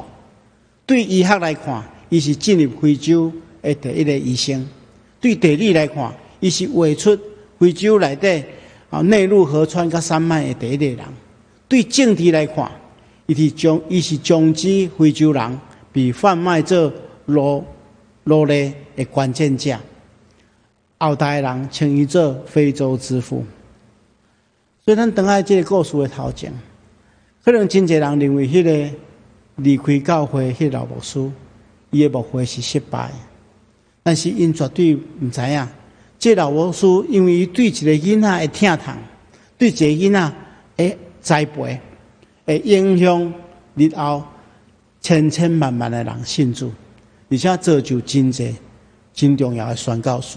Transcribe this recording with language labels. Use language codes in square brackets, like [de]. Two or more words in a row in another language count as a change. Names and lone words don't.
[nan] 对医学来看，伊是进入非洲的第一个医生；对地理来看，伊是画出非洲内底内陆河川甲山脉的第一个人；对政治来看，伊是终止非洲人被贩卖做奴隶的关键者。后代人称伊做非洲之父。所以咱等下这个故事的头前，可能真侪人认为迄个离开教会迄个老牧师，伊的牧会是失败，但是因绝对毋知影，这老牧师因为伊对一个囡仔的疼痛， 对一个囡仔的栽培，会影响日后千千万万的人信主，而且造就真济真重要的宣教士。